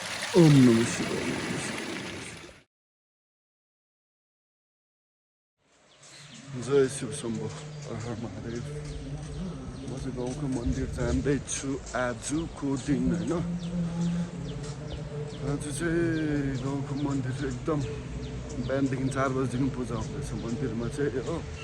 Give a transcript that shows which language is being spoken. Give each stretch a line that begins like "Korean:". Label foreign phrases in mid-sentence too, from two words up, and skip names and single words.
Sanskrit: ओम नमः शिवाय। जय शिव शम्भो, हर हर महादेव।
Nepali: म चाहिँ गाउँको मन्दिर जाँदैछु आजको दिन होइन। आज चाहिँ गाउँको मन्दिर चाहिँ एकदम बिहानदेखि 4 बजीदेखि पूजा हुँदैछ मन्दिरमा चाहिँ हो।